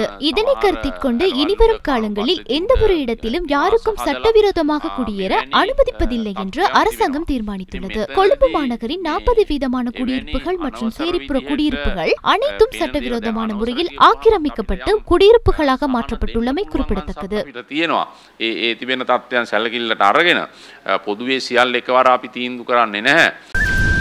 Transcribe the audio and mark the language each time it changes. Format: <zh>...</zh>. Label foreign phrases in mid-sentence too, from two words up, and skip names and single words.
<ta>இதனை கருத்தில் கொண்டு இனிவரும் காலங்களில் எந்த ஒரு இடத்திலும் யாருக்கும் சட்டவிரோதமாக குடியேற அனுமதிப்பதில்லை என்று அரசாங்கம் தீர்மானித்துள்ளது. கொழும்பு மாநகரின் 40% குடியிருப்புகள் மற்றும் சேரிப்புற குடியிருப்புகள் அனைத்தும் சட்டவிரோதமான முறையில் ஆக்கிரமிக்கப்பட்டு குடியிருப்புகளாக மாற்றப்பட்டுள்ளமை குறிப்பிடத்தக்கது.</ta> <si>තිබෙන තත්ත්වයන් සැලකිල්ලට අරගෙන පොදුවේ සියල්ල එකවර අපි තීන්දුව කරන්නේ නැහැ.</si>